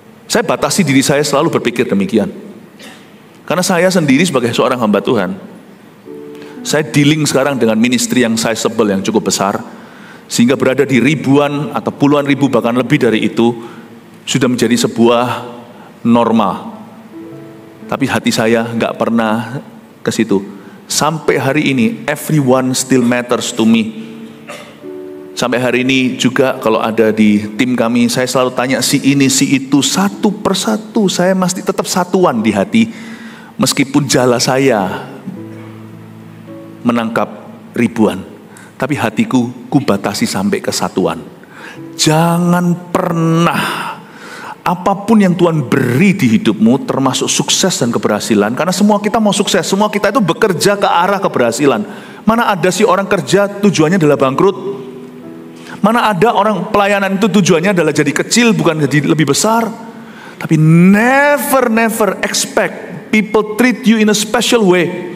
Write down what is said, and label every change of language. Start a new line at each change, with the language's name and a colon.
Indonesian: Saya batasi diri saya selalu berpikir demikian. Karena saya sendiri sebagai seorang hamba Tuhan, saya dealing sekarang dengan ministry yang sizable, yang cukup besar, sehingga berada di ribuan atau puluhan ribu bahkan lebih dari itu sudah menjadi sebuah normal. Tapi hati saya nggak pernah ke situ. Sampai hari ini,
English: everyone still matters to me.
Indonesian: Sampai hari ini juga kalau ada di tim kami, saya selalu tanya si ini, si itu, satu persatu. Saya mesti tetap satuan di hati. Meskipun jala saya menangkap ribuan, tapi hatiku kubatasi sampai kesatuan. Jangan pernah, apapun yang Tuhan beri di hidupmu, termasuk sukses dan keberhasilan. Karena semua kita mau sukses, semua kita itu bekerja ke arah keberhasilan. Mana ada sih orang kerja tujuannya adalah bangkrut? Mana ada orang pelayanan itu tujuannya adalah jadi kecil, bukan jadi lebih besar. Tapi
English: never expect people treat you in a special way.